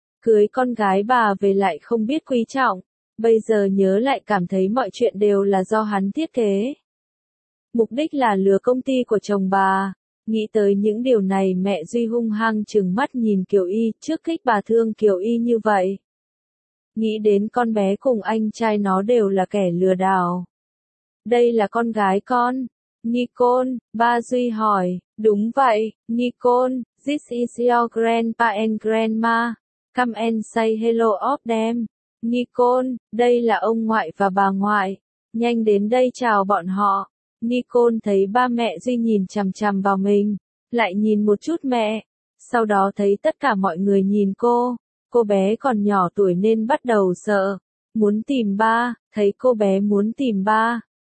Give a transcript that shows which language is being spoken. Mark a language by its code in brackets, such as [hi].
[vi] Cưới con gái bà về lại không biết quý trọng. Bây giờ nhớ lại cảm thấy mọi chuyện đều là do hắn thiết kế. Mục đích là lừa công ty của chồng bà. Nghĩ tới những điều này mẹ Duy hung hăng trừng mắt nhìn Kiều Y trước khích bà thương Kiều Y như vậy. Nghĩ đến con bé cùng anh trai nó đều là kẻ lừa đảo. Đây là con gái con. [en] Nicole, [vi] ba Duy hỏi, đúng vậy, [en] Nicole, this is your grandpa and grandma, come and say hello of them. [vi] Nicole, đây là ông ngoại và bà ngoại, nhanh đến đây chào bọn họ. Nicole thấy ba mẹ Duy nhìn chằm chằm vào mình, lại nhìn một chút mẹ, sau đó thấy tất cả mọi người nhìn cô bé còn nhỏ tuổi nên bắt đầu sợ, muốn tìm ba, thấy cô bé muốn tìm ba.